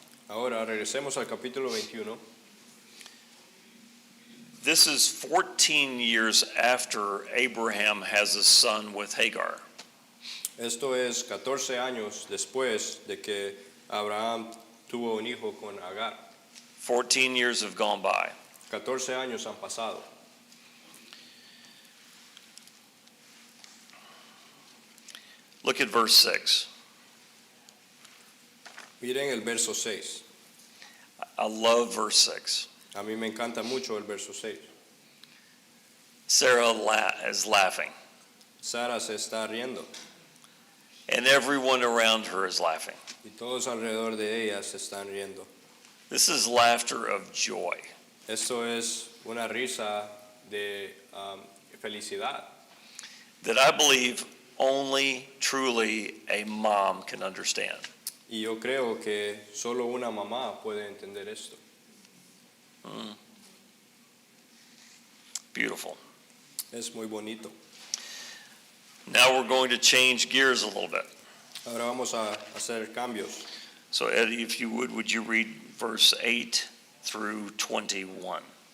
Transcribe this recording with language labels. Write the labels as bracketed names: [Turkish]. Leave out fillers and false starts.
[Spanish] Ahora regresemos al capítulo 21. [English] This is 14 years after Abraham has a son with Hagar. [Spanish] Esto es 14 años después de que Abraham tuvo un hijo con Agar. [English] 14 years have gone by. [Spanish] 14 años han pasado. [English] Look at verse 6. [Spanish] Miren el verso 6. [English] I love verse 6. [Spanish] A mí me encanta mucho el verso 6. [English] Sarah is laughing, [Spanish] Sara se está riendo [English] and everyone around her is laughing. [Spanish] y todos alrededor de ella se están riendo. [English] This is laughter of joy. [Spanish] Esto es una risa de felicidad [English] That I believe only truly a mom can understand. [Spanish] y yo creo que solo una mamá puede entender esto. [English] Beautiful. [Spanish] Es muy bonito. [English] Now we're going to change gears a little bit. [Spanish] Ahora vamos a hacer cambios. [English] So Eddie, if you would you read verse 8 through 21?